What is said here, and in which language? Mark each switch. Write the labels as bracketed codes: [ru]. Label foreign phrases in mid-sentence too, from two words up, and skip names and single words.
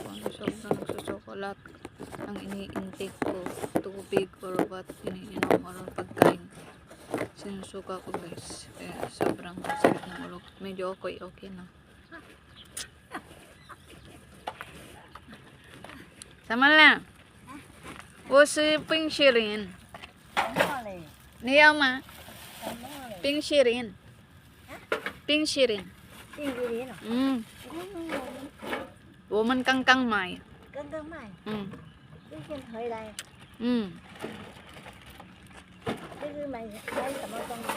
[tl] Sobrang nagsusukulat ang ini-intake ko. Tubig [en] or what [tl] iniinom or pagkain. Sinusuka ko guys. Kaya sobrang sakit ng ulo ko. Medyo okay na. Sama na. [zh] 我是冰淇淋。你要吗？冰淇淋。冰淇淋。冰淇淋啊？我们刚刚买。刚刚买。最近回来。这是买什么东西？